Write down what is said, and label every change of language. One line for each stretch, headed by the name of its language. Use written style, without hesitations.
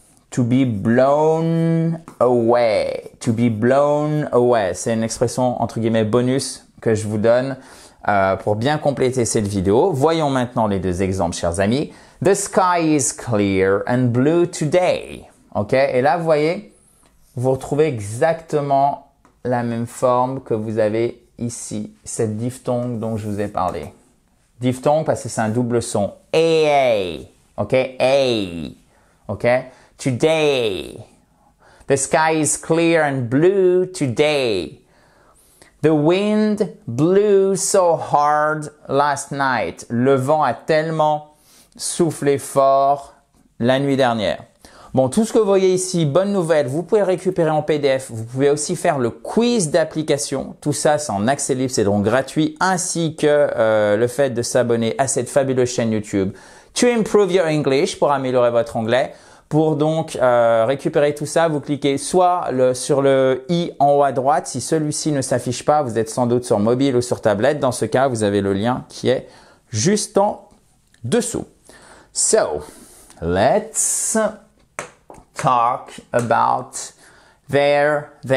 English: To be blown away. To be blown away.
French: C'est une expression entre guillemets bonus que je vous donne pour bien compléter cette vidéo. Voyons maintenant les deux exemples, chers amis.
English: The sky is clear and blue today. OK?
French: Et là, vous voyez, vous retrouvez exactement la même forme que vous avez ici. Cette diphtongue dont je vous ai parlé. Diphtongue parce que c'est un double son. A. OK? A. OK?
English: Today. The sky is clear and blue today. The wind blew so hard last night.
French: Le vent a tellement soufflé fort la nuit dernière. Bon, tout ce que vous voyez ici, bonne nouvelle, vous pouvez le récupérer en PDF. Vous pouvez aussi faire le quiz d'application. Tout ça, c'est en accès libre, c'est donc gratuit, ainsi que le fait de s'abonner à cette fabuleuse chaîne YouTube.
English: To improve your English,
French: pour améliorer votre anglais. Pour donc récupérer tout ça, vous cliquez soit sur le i en haut à droite. Si celui-ci ne s'affiche pas, vous êtes sans doute sur mobile ou sur tablette. Dans ce cas, vous avez le lien qui est juste en dessous.
English: So, let's talk about there.